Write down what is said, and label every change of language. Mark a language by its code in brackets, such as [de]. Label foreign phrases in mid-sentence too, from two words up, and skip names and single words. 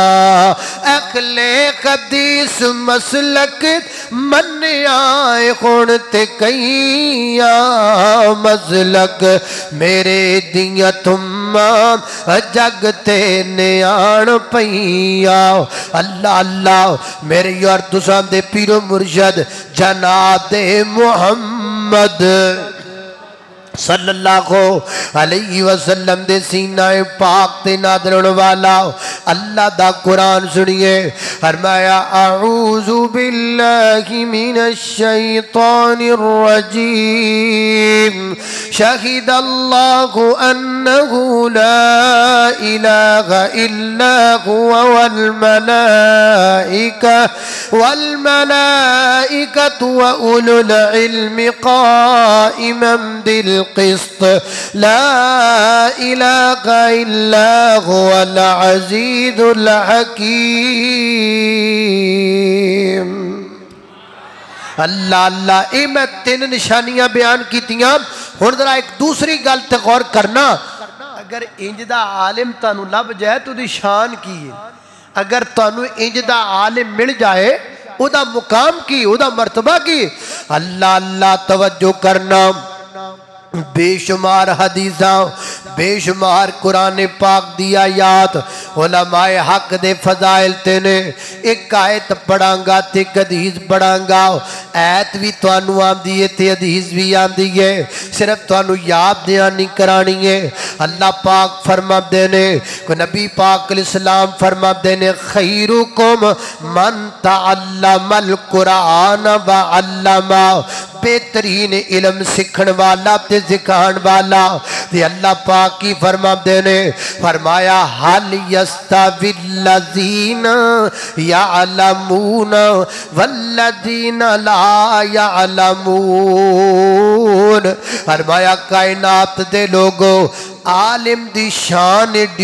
[pa] اہلے حدیث مسلک منیائے ہݨ تے کئیاں، مسلک میرے دیا تما جگتے نیاݨ پئیاں. [ar] الله الله [pa] میرے یار تساں دے پیرو مرشد جناب محمد [ar] صلى الله عليه وسلم [pa] دے سینائے پاک تے نازل ہونے والا اللہ دا قرآن سنیے. [ar] फरमाया أعوذ بالله من الشيطان الرجيم، شهد الله أنه لا إله إلا هو والملائكة وأولو العلم قائما بالقسط، لا إله إلا هو العزيز الحكيم. الله الله, [pa] یہ میں تین نشانیاں بیان کیتیاں. ہݨ ذرا ایک دوسری گل تے غور کرنا، اگر اینج دا عالم تہانوں لبھ جائے تو اوہدی شان کی ہے? اگر تہانوں اینج دا عالم مل جائے اوہدا مقام کی، اوہدا مرتبہ کی? [ar] الله الله [pa] توجہ کرنا۔ بے شمار حدیثاں، بے شمار قرآن پاک دی آیات علمائے حق دے فضائل تے نے. ایک آیت پڑھاں گا تے ایک حدیث پڑھاں گا. آیت بھی تہانوں آندی ہے تے حدیث بھی آندی ہے، صرف تہانوں یاد دیانی کرانی ہے. اللہ پاک فرماتے نے، نبی پاک علیہ السلام فرماتے نے, [ar] خيركم من تعلم القرآن وعلمه. [pa] بہترین علم سکھن والا تے سکھان والا تے اللہ پاک کی فرماتے نے فرمایا [ar] حل یستوی الذین یعلمون والذین لا یعلمون [pa] فرمایا کائنات دے لوگوں عالم دی شان ایڈی